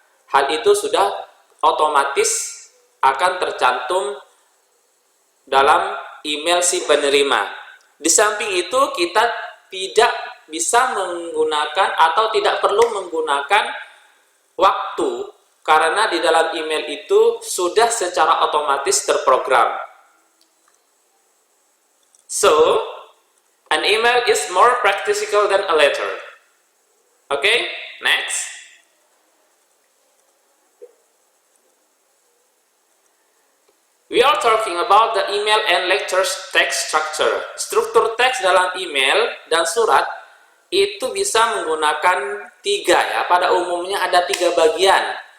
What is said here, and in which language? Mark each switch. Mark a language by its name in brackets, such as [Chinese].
[Indonesian] Hal itu sudah otomatis akan tercantum dalam email si penerima. Di samping itu kita tidak bisa menggunakan atau tidak perlu menggunakan waktu karena di dalam email itu sudah secara otomatis terprogram. [English] So, an email is more practical than a letter. Okay, next. We are talking about the email and lectures text structure. [Indonesian] Struktur teks dalam email dan surat itu bisa menggunakan 3 ya. Pada umumnya ada 3 bagian.